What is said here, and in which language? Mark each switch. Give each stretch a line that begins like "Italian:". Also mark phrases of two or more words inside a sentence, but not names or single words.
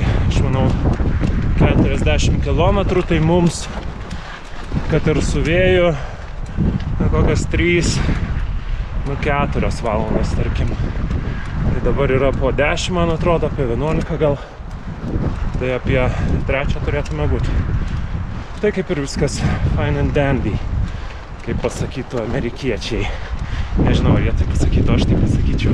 Lithuanian: Aš manau, 40 km, tai mums, kad ir su vėju, kokias 3-4 valandas, tarkim. Tai dabar yra po 10, man atrodo, apie 11 gal. Tai apie 3 turėtume būti. Tai kaip ir viskas
English: fine and dandy,
Lithuanian: kaip pasakytų amerikiečiai. Nežinau, ar jie taip pasakytų, aš taip pasakyčiau.